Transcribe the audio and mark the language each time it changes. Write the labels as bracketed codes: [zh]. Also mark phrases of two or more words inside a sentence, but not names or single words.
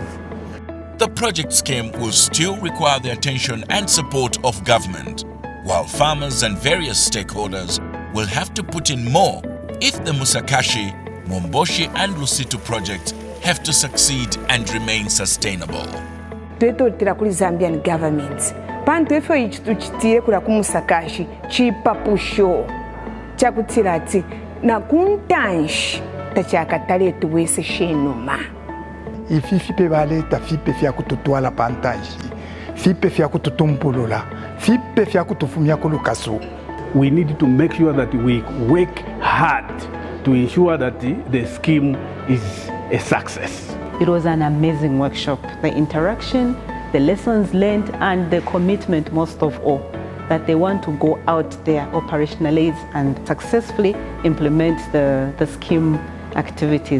[en] The project scheme will still require the attention and support of government, while farmers and various stakeholders will have to put in more if the Musakashi, Momboshi and Lusitu projects have to succeed and remain sustainable. [bem] Twetotera kuli [en] Zambian government [bem] pantu efo ichituchitire kula kumusakashi chipapusho chakutira ati na kuntanshi tachakatale tuwese shenuma Ifipe baleta fipe fya kututwala pantanshi fipe fya kututumpulula fipe fya kutufumya kulukasu. [en] We need to make sure that we work hard to ensure that the scheme is a success. It was an amazing workshop. The interaction, the lessons learned, and the commitment most of all, that they want to go out there, operationalize and successfully implement the scheme activities.